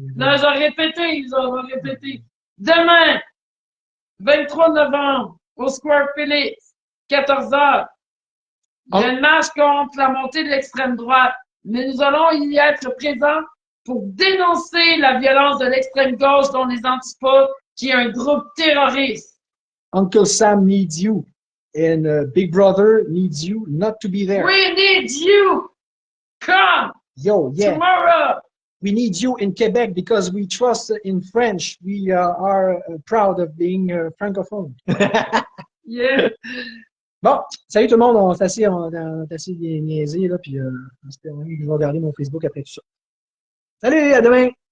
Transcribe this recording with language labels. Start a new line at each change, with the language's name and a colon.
French: Non, j'ai répété. Demain, 23 novembre, au Square Félix, 14 h. Il y a une marche contre la montée de l'extrême droite. Mais nous allons y être présents pour dénoncer la violence de l'extrême gauche dont les antipodes, qui est un groupe terroriste.
English: Uncle Sam needs you. And Big Brother needs you not to be there. We need you! Come! Yo, yeah. Tomorrow! We need you in Quebec because we trust in French. We are proud of being francophone. Yeah.
French: Bon, salut tout le monde. On est assez niaisés, là, puis je vais regarder mon Facebook après tout ça. Salut, à demain!